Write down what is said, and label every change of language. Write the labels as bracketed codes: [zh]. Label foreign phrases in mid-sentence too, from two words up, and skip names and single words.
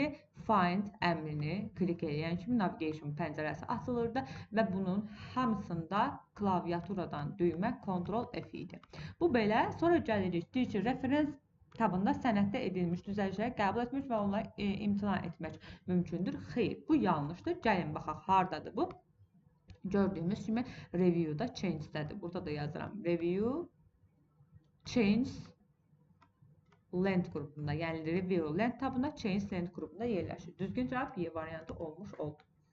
[az] Find əmrini klik edən kimi navigation pəncərəsi açılırdı və bunun hamısında klaviaturadan düymə Ctrl F idi. Bu belə. Sonra gəlirik. Deyir ki, referens tabında sənəddə edilmiş düzəlişləri qəbul etmək və onları imtina etmək mümkündür. Xeyr, bu yanlışdır. Gəlin baxaq, hardadır bu? Gördüyümüz kimi review-da change-dədir. Burada da yazıram. [en] Review change length [az] qrupunda, yəni [en] review length [az] tabında [en] change length [az] qrupunda yerləşir. Düzgün cavab Y variantı olmuş oldu.